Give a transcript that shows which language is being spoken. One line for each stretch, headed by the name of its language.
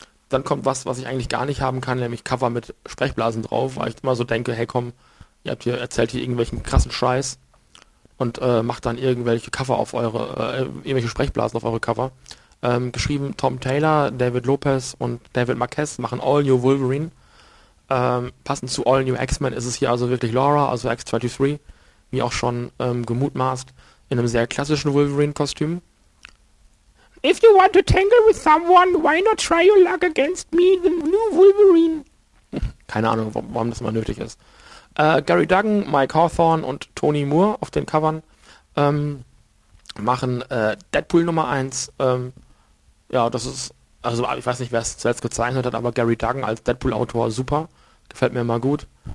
German: Dann kommt was ich eigentlich gar nicht haben kann, nämlich Cover mit Sprechblasen drauf, weil ich immer so denke, hey komm, ihr habt hier erzählt hier irgendwelchen krassen Scheiß und macht dann irgendwelche Cover auf eure, irgendwelche Sprechblasen auf eure Cover. Geschrieben Tom Taylor, David Lopez und David Marquez machen All New Wolverine. Passend zu All New X-Men ist es hier also wirklich Laura, also X-23, wie auch schon gemutmaßt, in einem sehr klassischen Wolverine-Kostüm.
English: If you want to tangle with someone, why not try your luck against me, the new Wolverine?
German: Keine Ahnung, warum das immer nötig ist. Gary Duggan, Mike Hawthorne und Tony Moore auf den Covern machen Deadpool Nummer 1. Ja, das ist, also ich weiß nicht, wer es zuletzt gezeichnet hat, aber Gary Duggan als Deadpool-Autor, super. Gefällt mir mal gut.